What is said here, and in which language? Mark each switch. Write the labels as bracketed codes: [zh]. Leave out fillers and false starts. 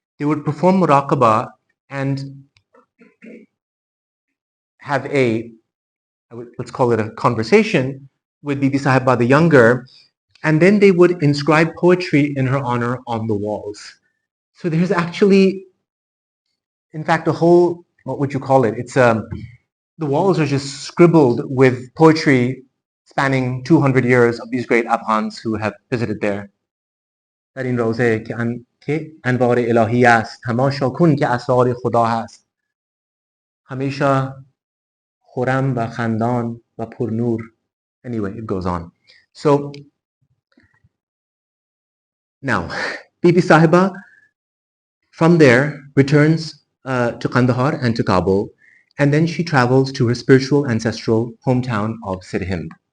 [en] They would perform muraqabah and have let's call it a conversation with BB Sahiba the Younger, and then they would inscribe poetry in her honor on the walls. So there's actually, in fact, a whole, what would you call it? It's the walls are just scribbled with poetry spanning 200 years of these great Afghans who have visited there. [fa] در این روضه که انوار الهی است، تماشا کن که اسرار خدا هست. همیشه خرم و خندان و پرنور. [en] Anyway, it goes on. So now, BB Sahiba from there returns to Kandahar and to Kabul, and then she travels to her spiritual ancestral hometown of Sirhind.